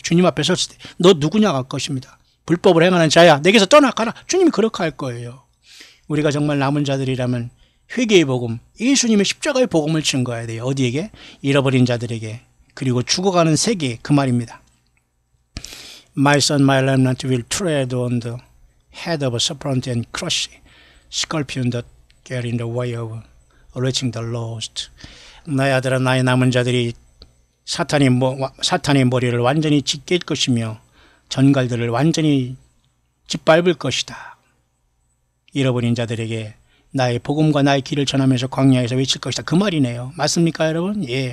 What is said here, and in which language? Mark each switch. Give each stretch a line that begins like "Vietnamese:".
Korean: 주님 앞에 섰을 때 너 누구냐 할 것입니다. 불법을 행하는 자야 내게서 떠나가라. 주님이 그렇게 할 거예요. 우리가 정말 남은 자들이라면 회개의 복음, 예수님의 십자가의 복음을 증거해야 돼요. 어디에게? 잃어버린 자들에게. 그리고 죽어가는 세계 그 말입니다.
English: My son, my remnant will tread on the head of a serpent and crush scorpion that get in the way of reaching the lost.
Korean: 나의 아들아 나의 남은 자들이 사탄의 머리를 완전히 찢길 것이며 전갈들을 완전히 짓밟을 것이다. 잃어버린 자들에게 나의 복음과 나의 길을 전하면서 광야에서 외칠 것이다. 그 말이네요. 맞습니까, 여러분?